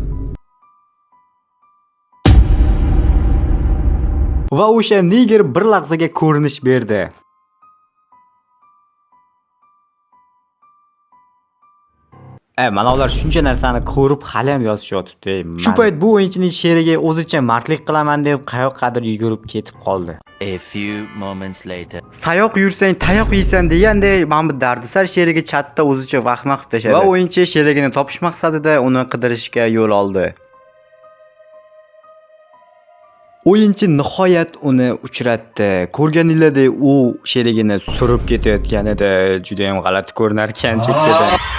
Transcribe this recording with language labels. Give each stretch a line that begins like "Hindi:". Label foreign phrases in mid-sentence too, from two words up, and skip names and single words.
Uzbek: Va o'sha niger bir lahzaga ko'rinish berdi. Mana ular shuncha narsani ko'rib hali ham yozishyotibdi. Shu payt bu o'yinchining sherigi o'zicha mardlik qilaman deb qayoqqadir yugurib ketib qoldi.
English: A few moments later.
Uzbek: Sayoq yursang tayoq yeysan deganday, mana bu dardisar sherigi chatda o'zicha vahma qilib tashladi. Va o'yinchi sherigini topish maqsadida uni qidirishga yo'l oldi. O'yinchi nihoyat uni uchratdi. Ko'rganinglardek, u sherigini surib ketayotganida juda ham g'alati ko'rinar ekan chekkadan.